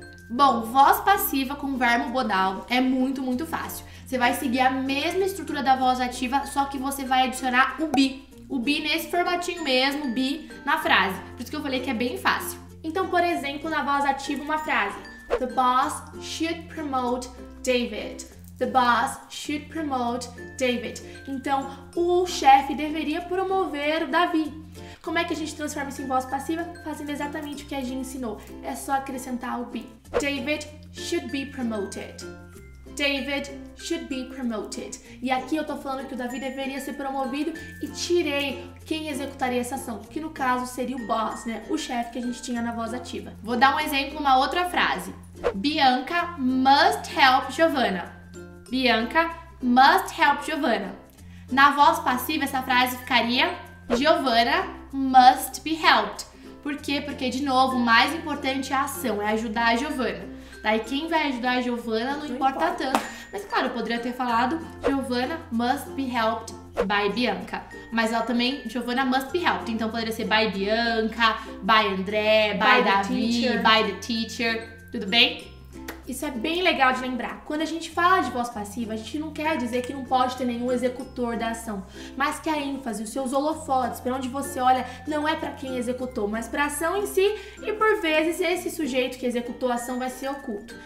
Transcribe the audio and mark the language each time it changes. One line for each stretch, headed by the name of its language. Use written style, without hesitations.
Portuguese: Bom, voz passiva com verbo modal é muito, muito fácil. Você vai seguir a mesma estrutura da voz ativa, só que você vai adicionar o be. O be nesse formatinho mesmo, be na frase. Por isso que eu falei que é bem fácil. Então, por exemplo, na voz ativa, uma frase.
English: The boss should promote David. The boss should promote David.
Portuguese: Então, o chefe deveria promover o Davi. Como é que a gente transforma isso em voz passiva? Fazendo exatamente o que a Gi ensinou. É só acrescentar o be.
English: David should be promoted. David should be promoted.
Portuguese: E aqui eu tô falando que o Davi deveria ser promovido e tirei quem executaria essa ação, que no caso seria o boss, o chefe que a gente tinha na voz ativa. Vou dar um exemplo, uma outra frase.
English: Bianca must help Giovanna. Bianca must help Giovanna.
Portuguese: Na voz passiva, essa frase ficaria
English: Giovanna must be helped.
Portuguese: Por quê? Porque, de novo, o mais importante é a ação, é ajudar a Giovanna. Daí, quem vai ajudar a Giovanna não importa tanto. Mas, claro, eu poderia ter falado
English: Giovanna must be helped by Bianca.
Portuguese: Mas ela também,
English: Giovanna must be helped.
Portuguese: Então, poderia ser
English: by Bianca, by André, by Davi, by the teacher.
Portuguese: Tudo bem? Isso é bem legal de lembrar. Quando a gente fala de voz passiva, a gente não quer dizer que não pode ter nenhum executor da ação, mas que a ênfase, os seus holofotes, para onde você olha, não é para quem executou, mas para a ação em si, e por vezes esse sujeito que executou a ação vai ser oculto.